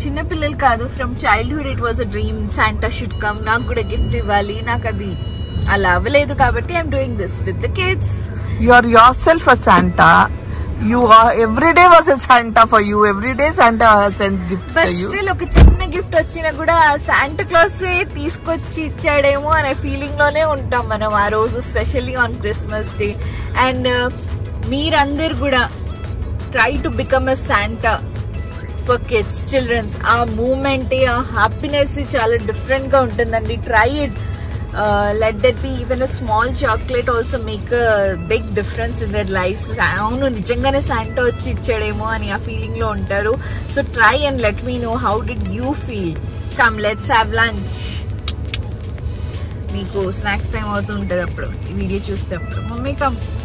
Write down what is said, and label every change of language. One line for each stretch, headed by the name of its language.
Telugu: పిల్లలు కాదు,
English: from childhood it was a dream Santa should come,
Telugu: నాకు కూడా గిఫ్ట్ ఇవ్వాలి. నాకు అది అలా అవ్వలేదు కాబట్టి
English: I'm doing this with the kids. You are yourself a Santa. You are every day was a Santa for you. Every day Santa sent gifts for you.
Telugu: But still ఒక చిన్న gift వచ్చినా కూడా Santa Claus తీసుకొచ్చి ఇచ్చాడేమో అనే feeling లోనే ఉంటాం మనం ఆ రోజు,
English: Specially on Christmas Day. And
Telugu: మీరందరు కూడా
English: Try to become a Santa for kids, childrens.
Telugu: ఆ మూమెంట్, ఆ హ్యాపీనెస్ చాలా డిఫరెంట్ గా ఉంటుందండి.
English: Try it. Let that be even a small chocolate also make a big difference in their lives.
Telugu: అవును, నిజంగానే Santa వచ్చి ఇచ్చాడేమో అని ఆ ఫీలింగ్ లో ఉంటారు.
English: So try and let me know how did you feel. Come let's have lunch.
Telugu: మీకు snacks time అవుతూ ఉంటుంది అప్పుడు ఈ వీడియో చూస్తే. అప్పుడు మమ్మీ కమ్.